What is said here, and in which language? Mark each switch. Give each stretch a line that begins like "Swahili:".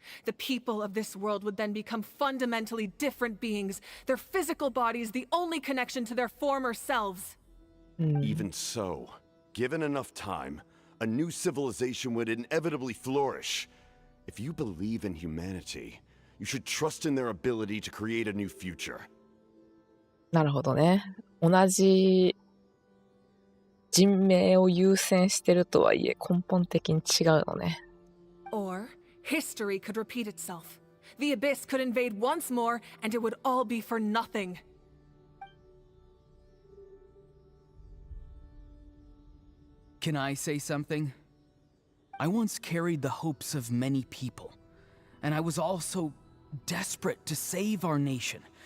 English: The people of this world would then become fundamentally different beings, their physical bodies the only connection to their former selves. Even so, given enough time, a new civilization would inevitably flourish. If you believe in humanity, you should trust in their ability to create a new future.
Japanese: なるほどね。同じ人命を優先してるとはいえ根本的に違うのね。
English: Or history could repeat itself. The Abyss could invade once more, and it would all be for nothing. Can I say something? I once carried the hopes of many people, and I was also desperate to save our nation.